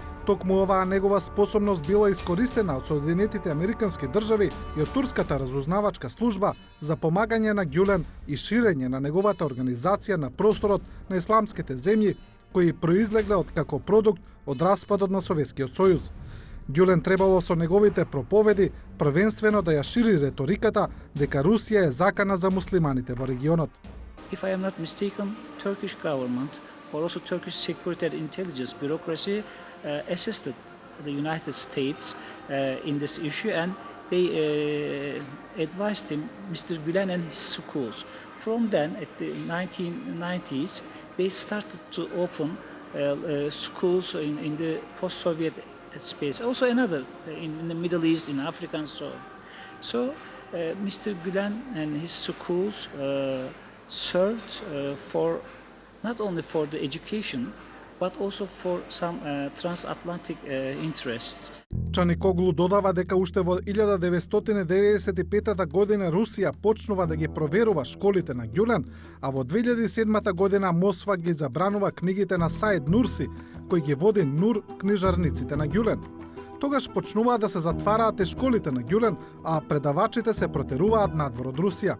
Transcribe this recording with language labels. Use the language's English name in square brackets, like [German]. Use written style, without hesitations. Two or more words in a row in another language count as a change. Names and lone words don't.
[Macedonian] Токму оваа негова способност била искористена од Соединетите Американски држави и од турската разузнавачка служба за помагање на Гюлен и ширење на неговата организација на просторот на исламските земји кои произлегле од како продукт од распадот на Советскиот сојуз. Гюлен требало со неговите проповеди првенствено да ја шири реториката дека Русија е закана за муслиманите во регионот. [English] If I am not mistaken, Turkish government or also Turkish security and intelligence bureaucracy assisted the United States in this issue, and they advised him, Mr. Gülen and his schools. From then, at the 1990s, they started to open schools in the post-Soviet space, also another in the Middle East, in Africa and so on. So Mr. Gülen and his schools served for not only for the education, but also for some transatlantic interests. [Macedonian] Чаникоглу додава дека уште во 1995 година Русија почнува да ги проверува школите на Гюлен, а во 2007 година Москва ги забранува книгите на Саид Нурси, кој ги води Нур книжарниците на Гюлен. Тогаш почнуваат да се затвараат и школите на Гюлен, а предавачите се протеруваат надвор од Русија.